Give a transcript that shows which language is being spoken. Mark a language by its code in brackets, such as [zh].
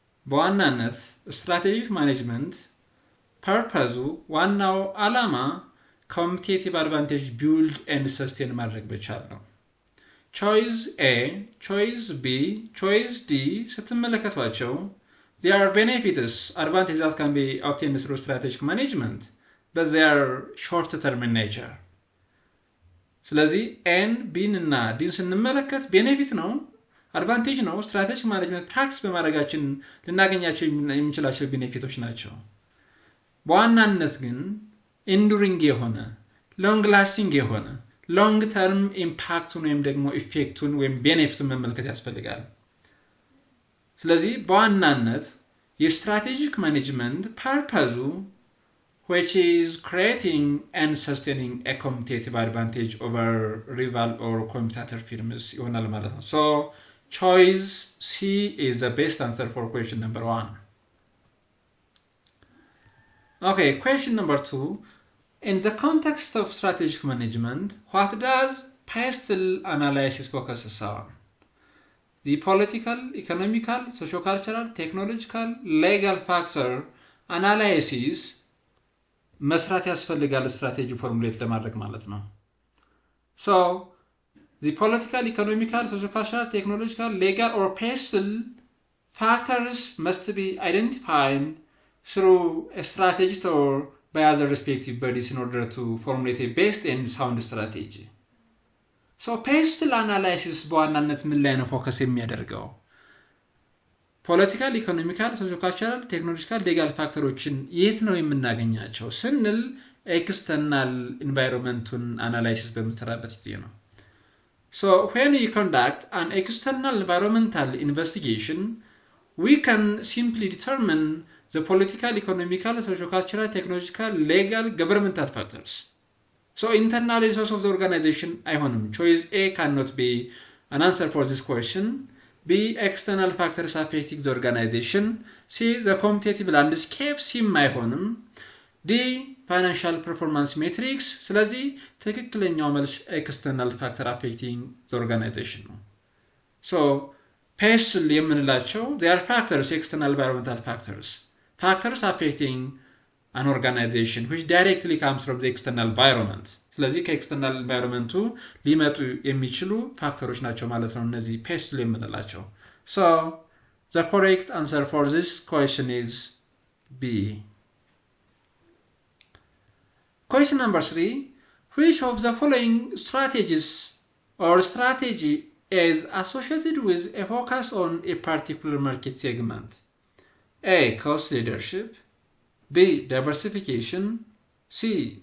[am] በዋናነት strategic management ፐርፐዙ ዋናው ዓላማ ኮምፒቲቲቭ አድቫንቴጅ ቢልድ ኤንድ ሰስቴን ማድረግ ብቻል ነው። ቾይስ ኤ፣ ቾይስ ቢ፣ ቾይስ ዲ ስትመለከቷቸው [en] they are benefits advantages that can be obtained through strategic management but they are short term in nature. [am] ስለዚህ ኤን ቢን እና ዲን ስንመለከት ቤኔፊት ነው፣ አድቫንቴጅ ነው። ስትራቴጂክ ማኔጅመንት ፕራክቲስ በማድረጋችን ልናገኛቸው የምንችላቸው ቤኔፊቶች ናቸው። በዋናነት ግን ኢንዱሪንግ የሆነ ሎንግ ላስቲንግ የሆነ ሎንግ ተርም ኢምፓክቱን ወይም ደግሞ ኢፌክቱን ወይም ቤኔፊቱን መመልከት ያስፈልጋል። ስለዚህ በዋናነት የስትራቴጂክ ማኔጅመንት ፐርፐዙ [en] which is creating and sustaining a competitive advantage over rival or competitor firms [am] ይሆናል ማለት ነው። [en] So choice C is the best answer for question number 1. Okay, question number 2. In the context of strategic management, what does PESTLE analysis focuses on? The political, economical, socio-cultural, technological, legal factor analysis [am] መስራት ያስፈልጋል ስትራቴጂ ፎርሙሌት ለማድረግ ማለት ነው። [en] So, the political, economical, socio-cultural, technological, legal or PESTLE factors must be identified through a strategist or by other respective bodies in order to formulate a best and sound strategy. [am] So PESTLE analysis በዋናነት ምን ላይ ነው ፎከስ የሚያደርገው? ፖለቲካል፣ ኢኮኖሚካል፣ ሶሺዮ-ካልቸራል፣ ቴክኖሎጂካል፣ ሌጋል ፋክተሮችን የት ነው የምናገኛቸው ስንል ኤክስተርናል ኢንቫይሮንመንቱን አናላይሲስ በምንሰራበት ጊዜ ነው። [en] So when we conduct an external environmental investigation, we can simply determine the political, economical, socio-cultural, technological, legal, governmental factors. So internal resource of the organization አይሆንም. Choice A cannot be an answer for this question. B. External factors affecting the organization. C. The competitive landscape አይሆንም. D. Financial performance metrics. [am] ስለዚህ ትክክለኛው መልስ [en] external factor affecting the organization ነው. So PESTLE የምንላቸው they are factors, external environmental factors affecting an organization which directly comes from the external environment. [am] ስለዚህ ከኤክስተርናል ኢንቫይሮንመንቱ ሊመጡ የሚችሉ ፋክተሮች ናቸው ማለት ነው እነዚህ PESTLE የምንላቸው። [en] So the correct answer for this question is B. Question number 3. Which of the following strategies or strategy is associated with a focus on a particular market segment? A. Cost leadership. B. Diversification. C.